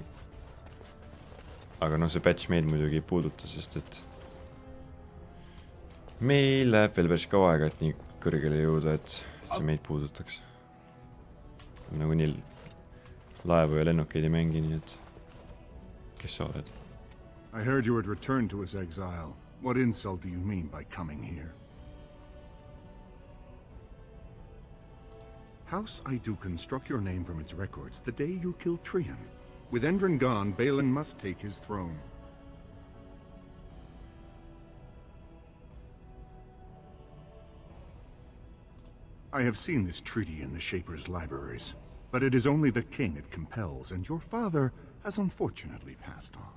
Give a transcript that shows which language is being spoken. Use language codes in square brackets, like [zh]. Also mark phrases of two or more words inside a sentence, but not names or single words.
[et] Aga see patch meid muidugi ei puuduta, sest et meil läheb veel päris kaua aega, et nii kõrgele jõuda, et see meid puudutaks. Nagu nii laevu ja lennukeid ei mängi, nii et kes sa oled? [en] I heard you had returned to his exile. What insult do you mean by coming here? House Aidukan struck your name from its records the day you killed Trian. With Endrin gone, Balin must take his throne. I have seen this treaty in the Shaper's libraries, but it is only the king it compels, and your father has unfortunately passed on.